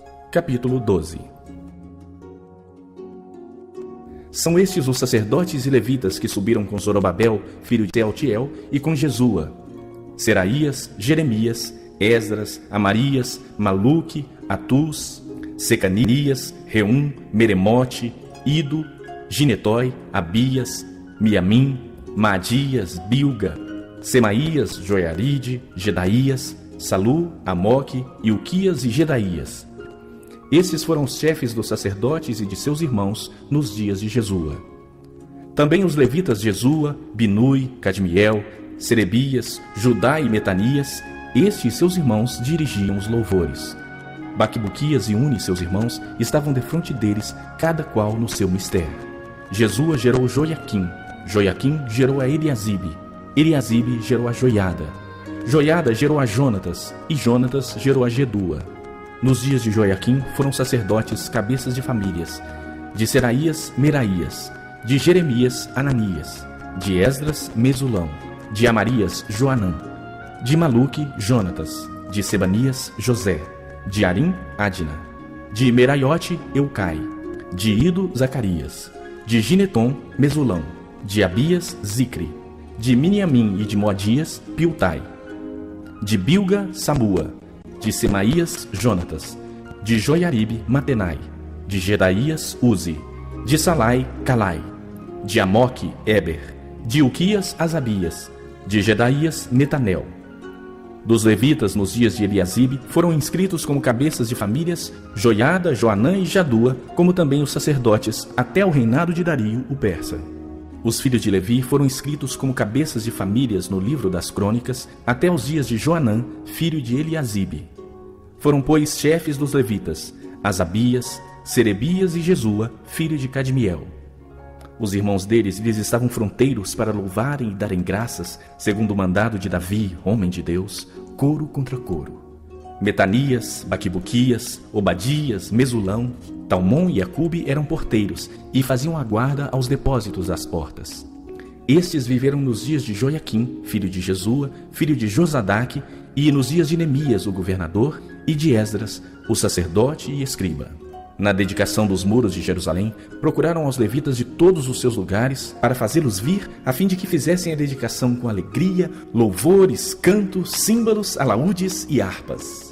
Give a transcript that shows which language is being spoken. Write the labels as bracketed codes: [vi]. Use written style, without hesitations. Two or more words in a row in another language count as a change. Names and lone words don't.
[pt] Capítulo 12. São estes os sacerdotes e levitas que subiram com Zorobabel, filho de Sealtiel, e com Jesua: Seraías, Jeremias, Esdras, Amarias, Maluque, Atus, Secanias, Reum, Meremote, Ido, Ginetói, Abias, Miamim, Maadias, Bilga, Semaías, Joiaride, Jedaías, Salu, Amoque, Ilquias e Jedaías. Estes foram os chefes dos sacerdotes e de seus irmãos nos dias de Jesua. Também os levitas Jesua, Binui, Cadmiel, Serebias, Judá e Metanias, estes e seus irmãos dirigiam os louvores. Baquibuquias e Uni, seus irmãos, estavam defronte deles, cada qual no seu mistério. Jesua gerou Joiaquim, Joiaquim gerou a Eliasibe, Eliasibe gerou a Joiada, Joiada gerou a Jonatas, e Jonatas gerou a Jedua. Nos dias de Joiaquim foram sacerdotes cabeças de famílias: de Seraías, Meraías; de Jeremias, Ananias; de Esdras, Mesulão; de Amarias, Joanã; de Maluque, Jonatas; de Sebanias, José; de Arim, Adna; de Meraiote, Eucai; de Ido, Zacarias; de Gineton, Mesulão; de Abias, Zicre; de Miniamim e de Moadias, Piltai; de Bilga, Samua; de Semaías, Jonatas; de Joiaribe, Matenai; de Jedaías, Uzi; de Salai, Calai; de Amoque, Eber; de Ilquias, Asabias; de Jedaías, Netanel. Dos levitas nos dias de Eliasibe foram inscritos como cabeças de famílias Joiada, Joanã e Jadua, como também os sacerdotes, até o reinado de Dario, o persa. Os filhos de Levi foram inscritos como cabeças de famílias no livro das crônicas até os dias de Joanã, filho de Eliasibe. Foram, pois, chefes dos levitas Asabias, Serebias e Jesua, filho de Cadmiel. Os irmãos deles lhes estavam fronteiros para louvarem e darem graças, segundo o mandado de Davi, homem de Deus, coro contra coro. Metanias, Baquibuquias, Obadias, Mesulão, Talmon e Acube eram porteiros e faziam a guarda aos depósitos das portas. Estes viveram nos dias de Joiaquim, filho de Jesua, filho de Josadaque, e nos dias de Neemias, o governador, e de Esdras, o sacerdote e escriba. Na dedicação dos muros de Jerusalém, procuraram aos levitas de todos os seus lugares para fazê-los vir, a fim de que fizessem a dedicação com alegria, louvores, cantos, símbolos, alaúdes e harpas.